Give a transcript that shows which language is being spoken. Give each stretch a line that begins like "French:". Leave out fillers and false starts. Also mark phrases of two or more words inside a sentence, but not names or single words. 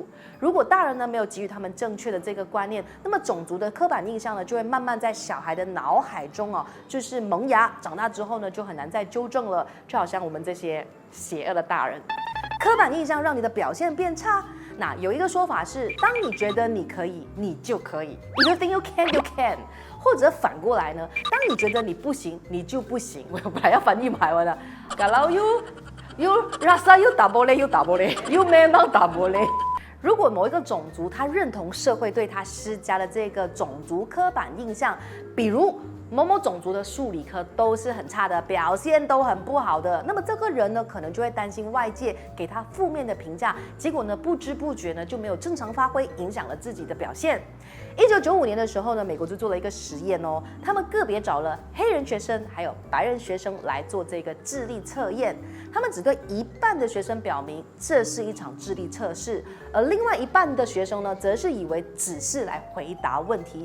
Chinese: 如果大人呢没有给予他们正确的这个观念，那么种族的刻板印象呢就会慢慢在小孩的脑海中哦，就是萌芽，长大之后呢就很难再纠正了。就好像我们这些邪恶的大人，刻板印象让你的表现变差。那有一个说法是，当你觉得你可以，你就可以。
English: If you think you can, you can。
Chinese: 或者反过来呢，当你觉得你不行，你就不行。我本来要翻译马来文的
Malay: ，Kalau you rasa you tak boleh, you tak boleh, you memang tak boleh。
Chinese: 如果某一个种族他认同社会对他施加的这个种族刻板印象，比如某某种族的数理科都是很差的，表现都很不好的，那么这个人呢，可能就会担心外界给他负面的评价，结果呢，不知不觉呢就没有正常发挥，影响了自己的表现。1995年的时候呢，美国就做了一个实验哦，他们个别找了黑人学生还有白人学生来做这个智力测验，他们只对一半的学生表明这是一场智力测试，而另外一半的学生呢，则是以为只是来回答问题。